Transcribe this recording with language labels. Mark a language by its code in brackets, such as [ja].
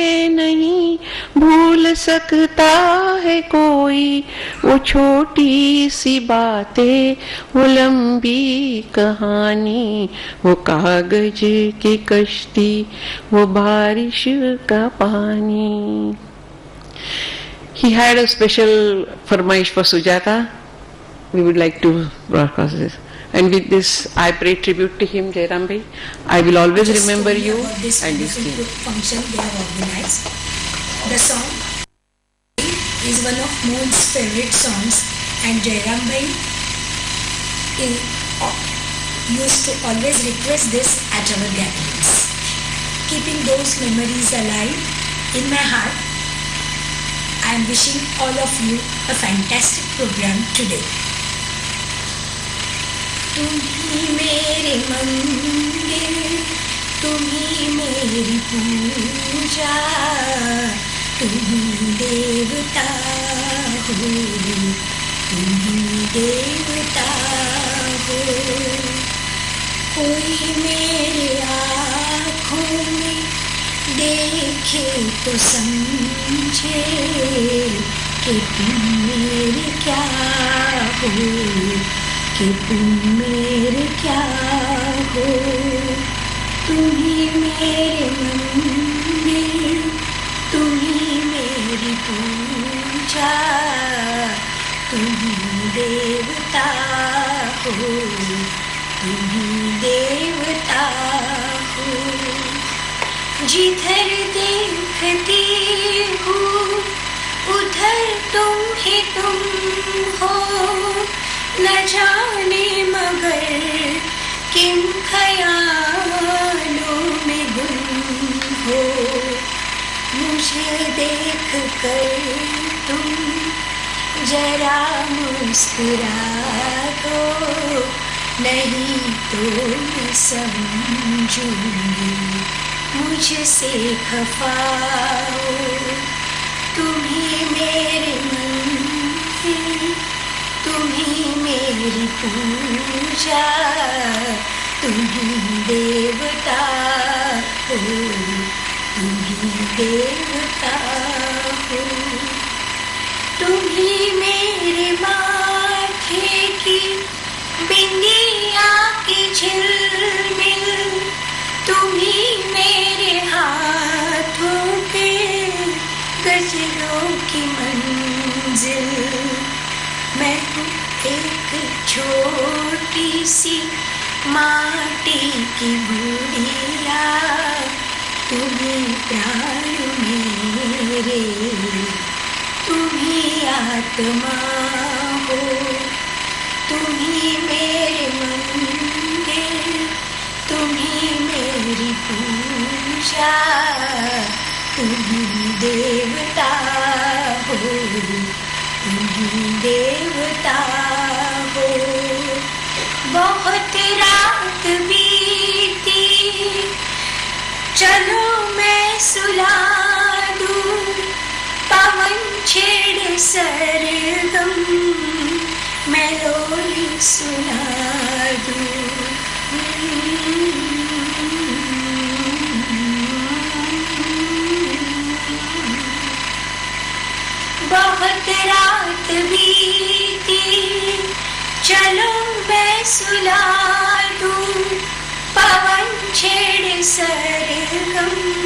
[hi] नहीं भूल सकता है कोई वो छोटी सी बातें, वो लंबी कहानी, वो कागज की कश्ती, वो बारिश का पानी. [en] He had a special farmaish for Sujata. We would like to broadcast this. And with this, I pay tribute to him, Jayaram bhai. I will always remember you this and this beautiful thing. function they have organized. The song is one of Moon's favorite songs, and Jayaram bhai used to always request this at our gatherings. Keeping those memories alive in my heart, I am wishing all of you a fantastic program today. [hi] तुम्ही मेरे मंदिर, तुम्ही मेरी पूजा, तुम्ही देवता हो, तुम्ही देवता हो. कोई मेरे आँखों में देखे तो समझे कि तुम मेरे क्या हो, कि तुम मेरे क्या हो. तुम्ही मेरे मंदिर, तुम्ही मेरी पूजा, तुम्ही देवता हो, तुम्ही देवता हो. जिधर देखती हूँ उधर तुम ही तुम हो, न जाने मगर किन ख्यालों में गुम हो. मुझे देख कर तुम जरा मुस्कुरा दो, नहीं तो मैं समझूंगी मुझसे खफा हो. तुम्ही मेरे मंदिर, तुम्ही मेरी पूजा, तुम्ही देवता हो, तुम्ही देवता हो. तुम्ही मेरे माथे की बिंदिया की झिलमिल, तुम्ही मेरे हाथों के गजरों की मंजिल. मैं हूँ एक छोटी सी माटी की गुड़िया, तुम्ही प्राण मेरे, तुम्ही आत्मा हो. तुम्ही मेरे मंदिर, तुम्ही मेरी पूजा, तुम्ही देवता हो, तुम्ही देवता हो. बहुत रात बीती, चलो मैं सुला छेड़े सरगम मैं लोरी सुना दूं बहुत रात बीती चलो मैं सुला दूं पवन छेड़े सरगम